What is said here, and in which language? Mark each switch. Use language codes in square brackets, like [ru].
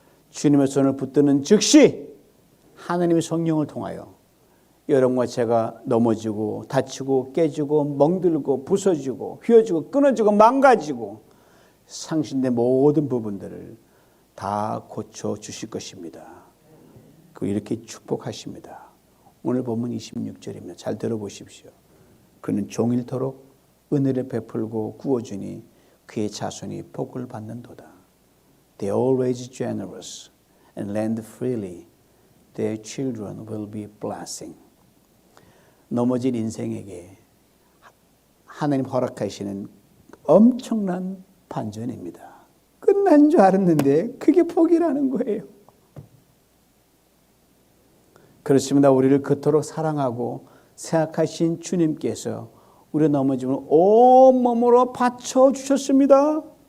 [ko] 주님의 손을 붙드는 즉시 하나님의 성령을 통하여 여러분과 제가 넘어지고 다치고 깨지고 멍들고 부서지고 휘어지고 끊어지고 망가지고 상실된 모든 부분들을 다 고쳐주실 것입니다. 이렇게 축복하십니다. 오늘 본문 26절입니다. 잘 들어보십시오. 그는 종일토록 은혜를 베풀고 구워주니 그의 자손이 복을 받는도다. [en] They are always generous and lend freely. Their children will be blessing. [ko] 넘어진 인생에게 하나님 허락하시는 엄청난 반전입니다. 끝난 줄 알았는데 그게 복이라는 거예요. 그렇습니다. 우리를 그토록 사랑하고 생각하신 주님께서 우리의 넘어짐을 온몸으로 받쳐주셨습니다.